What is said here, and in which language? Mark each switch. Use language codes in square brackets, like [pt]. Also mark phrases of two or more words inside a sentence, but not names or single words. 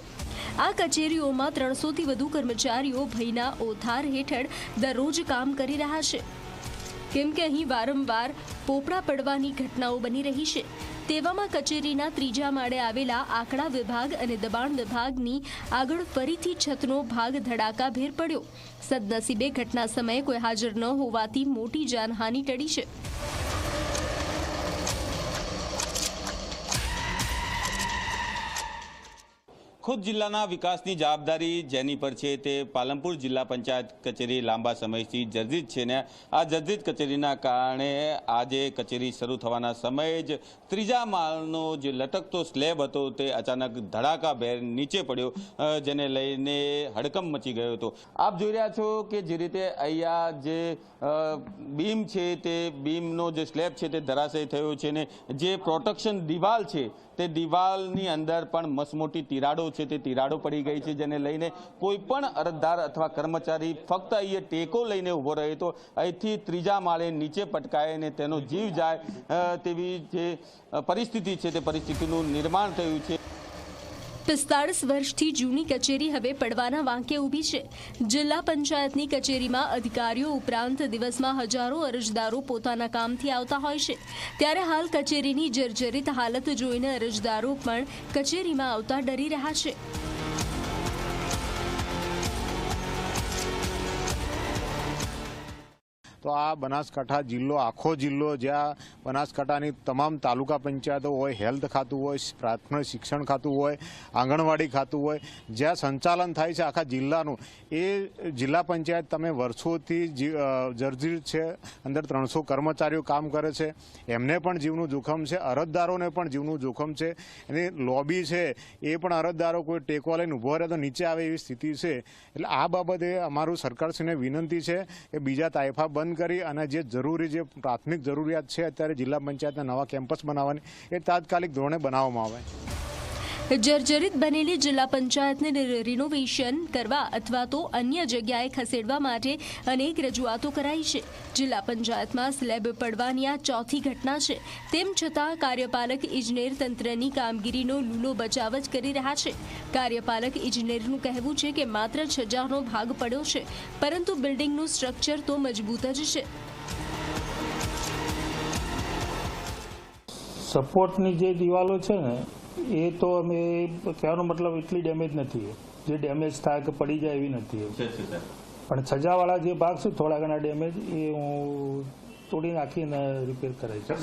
[gu] આ કચેરીઓમાં 300થી વધુ કર્મચારીઓ ભયના ઓથાર હેઠળ દરરોજ કામ કરી રહ્યા છે, કેમ કે અહીં વારંવાર પોપડા પડવાની ઘટનાઓ બની રહી છે। તેવામાં કચેરીના 3જા માળે આવેલા આંકડા વિભાગ અને દબાણ વિભાગની આગળ ફરીથી છતનો ભાગ ધડાકાભેર પડ્યો। સદનસીબે ઘટના સમયે કોઈ હાજર ન હોવાથી મોટી જાનહાનિ ટળી છે। ખુદ જિલ્લાના વિકાસની જવાબદારી જેની પર છે તે પાલનપુર જિલ્લા પંચાયત કચેરી લાંબા સમયથી જર્જરિત છે ને આ જર્જરિત કચેરીના કારણે આજે કચેરી શરૂ થવાના સમયે જ 3જા માળનો જે લટકતો સ્લેબ હતો તે અચાનક ધડાકાભેર નીચે પડ્યો, જેને લઈને હડકંપ મચી ગયો હતો। આપ જોઈ રહ્યા છો કે જે રીતે અહીંયા જે બીમ છે તે બીમનો જે સ્લેબ છે તે ધરાશયી થયો છે ને જે પ્રોટેક્શન દીવાલ છે તે દીવાલની અંદર પણ મસમોટી તિરાડો છે તે તિરાડો પડી ગઈ છે, જેને લઈને કોઈપણ અરજદાર અથવા કર્મચારી ફક્ત અહીં ટેકો લઈને ઊભો રહે તો અહીંથી 3જા માળે નીચે પટકાય ને તેનો જીવ જાય તેવી જે પરિસ્થિતિ છે તે પરિસ્થિતિનું નિર્માણ થયું છે। 45 વર્ષથી જૂની કચેરી હવે પડવાના વાંકે ઊભી છે। જિલ્લા પંચાયતની કચેરીમાં અધિકારીઓ ઉપરાંત દિવસમાં હજારો અરજદારો પોતાના કામથી આવતા હોય છે, ત્યારે હાલ કચેરીની જર્જરિત હાલત જોઈને અરજદારો પણ કચેરીમાં આવતા ડરી રહ્યા છે। તો આ બનાસકાંઠા જિલ્લો આખો જિલ્લો જ્યાં બનાસકાંઠાની તમામ તાલુકા પંચાયતો હોય, હેલ્થ ખાતું હોય, પ્રાથમિક શિક્ષણ ખાતું હોય, આંગણવાડી ખાતું હોય, જ્યાં સંચાલન થાય છે આખા જિલ્લાનું એ જિલ્લા પંચાયત તમે વર્ષોથી જર્જરિત છે। અંદર 300 કર્મચારીઓ કામ કરે છે, એમને પણ જીવનું જોખમ છે, અરજદારોને પણ જીવનું જોખમ છે। એની લૉબી છે એ પણ અરજદારો કોઈ ટેકો લઈને ઊભો રહે તો નીચે આવે એવી સ્થિતિ છે। એટલે આ બાબતે અમારું સરકારશ્રીને વિનંતી છે કે બીજા તાયફા બંધ કરી અને જે જરૂરી જે પ્રાથમિક જરૂરિયાત છે અત્યારે જિલ્લા પંચાયતના નવા કેમ્પસ બનાવવાની એ તાત્કાલિક ધોરણે બનાવવામાં આવે। જર્જરિત બનેલી જિલ્લા પંચાયતને રિનોવેશન કરવા અથવા તો અન્ય જગ્યાએ ખસેડવા માટે અનેક રજૂઆતો કરાઈ છે। જિલ્લા પંચાયતમાં સ્લેબ પડવાની આ 4થી ઘટના છે, તેમ છતાં કાર્યપાલક ઇજનેર તંત્રની કામગીરીનો લૂલો બચાવ જ કરી રહ્યા છે। કાર્યપાલક ઇજનેરનું કહેવું છે કે માત્ર છજ્જાનો ભાગ પડ્યો છે, પરંતુ બિલ્ડિંગનું સ્ટ્રક્ચર તો મજબૂત જ છે। સપોર્ટની જે દીવાલો છે ને એ તો અમે કહેવાનો મતલબ એટલી ડેમેજ નથી, જે ડેમેજ થાય કે પડી જાય એવી નથી, પણ છજાવાળા જે ભાગ છે થોડા ઘણા ડેમેજ એ હું તોડી નાખીને રિપેર કરાય છે।